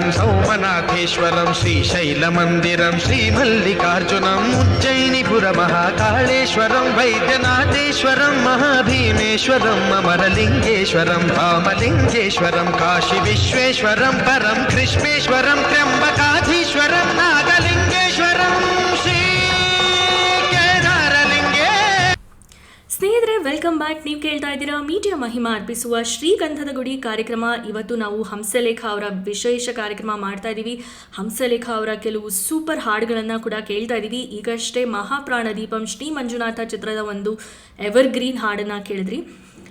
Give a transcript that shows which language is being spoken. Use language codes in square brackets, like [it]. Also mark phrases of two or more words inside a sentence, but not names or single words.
[sa] सौमनाथेश्वरं श्रीशैलमन्दिरं श्रीमल्लिकार्जुनम् उज्जयिनीपुरमहाकाळेश्वरं वैद्यनाथेश्वरं महाभीमेश्वरं अमरलिङ्गेश्वरं रामलिङ्गेश्वरं काशीविश्वेश्वरं परं कृष्णेश्वरं त्र्यम्बकाधीश्वरं नागलिङ्गेश्वरं श्रीकेदारलिङ्गे. [en] ಸ್ನೇಹಿತರೆ, welcome back. [kn] ನೀವು ಕೇಳ್ತಾ ಇದ್ದೀರಾ ಮೀಡಿಯಾ ಮಹಿಮಾ ಅರ್ಪಿಸುವ ಶ್ರೀಗಂಧದ ಗುಡಿ ಕಾರ್ಯಕ್ರಮ. ಇವತ್ತು ನಾವು ಹಂಸಲೇಖ ಅವರ ವಿಶೇಷ ಕಾರ್ಯಕ್ರಮ ಮಾಡ್ತಾ ಇದ್ದೀವಿ. ಹಂಸಲೇಖ ಅವರ ಕೆಲವು ಸೂಪರ್ ಹಾಡುಗಳನ್ನು ಕೂಡ ಕೇಳ್ತಾ ಇದ್ದೀವಿ. ಈಗಷ್ಟೇ ಮಹಾಪ್ರಾಣ ದೀಪಂ ಶ್ರೀ ಮಂಜುನಾಥ ಚಿತ್ರದ ಒಂದು [en] ever green [kn] ಹಾಡನ್ನು ಕೇಳಿದ್ರಿ.